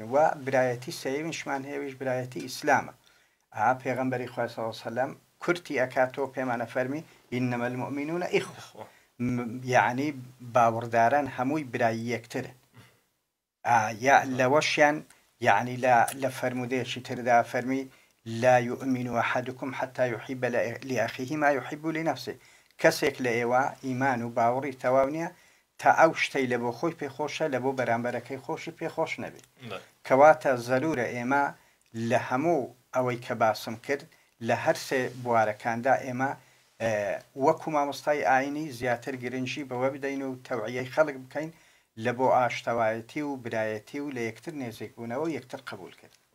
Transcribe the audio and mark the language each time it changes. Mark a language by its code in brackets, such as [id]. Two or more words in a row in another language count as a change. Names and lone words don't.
[ckb] و برایەتی سەیەمیشمان هەیەویش برایەتی ئیسلامە. پێغەمبەری خوا [ar] صلی الله علیه و سلم [ckb] کورتی ئەکاتەوە پێمانە فەرمی [ar] ئینەمە المؤمنون ئیخوە، [ckb] یعنی باوەڕداران هەمووی برای یەکترن. لەوەشیان یعنی لە فەرمودەیەکی تردا فەرمی [ar] لا يؤمن أحدكم حتى يحب لأخيه ما يحب لنفسه. [ckb] کەسێک لە ئێوە ئیمان و باوەڕی تەواو نییە تا ئەو شتەی لە بۆ خۆی پێخۆشە لە بۆ بەرامبەرەکەی خۆشی پێخۆش نەبێت. کەواتە زەرورە ئێمە لە هەموو ئەوەی کە باسم کرد لە هەر سێ بوارەکاندا ئێمە وەکو مامۆستای ئاینی زیاتر گرنگی بەوە بدەین و تەوعیەی خەڵک بکەین لە بۆ ئاشتەوایەتی و برایەتی و لە یەکتر نێزێک بوونەوە و یەکتر قبول کرد.